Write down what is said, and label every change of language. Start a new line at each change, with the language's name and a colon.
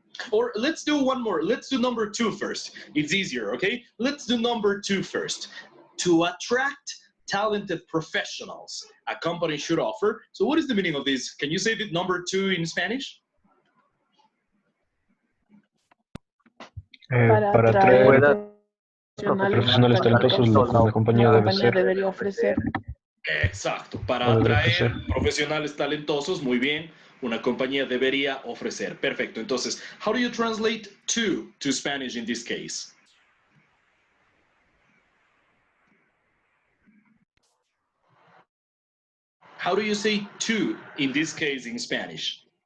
English: Or let's do one more. Let's do number 2 first. It's easier, okay? Let's do number 2 first. To attract talented professionals, a company should offer. So what is the meaning of this? Can you say the number 2 in Spanish?
Spanish: Para atraer profesionales talentosos, lo que una compañía debe ser. debería ofrecer. Exacto. Para atraer profesionales talentosos, muy bien, una compañía debería ofrecer. Perfecto. Entonces,
English: how do you translate to Spanish in this case? How do you say to in this case in Spanish?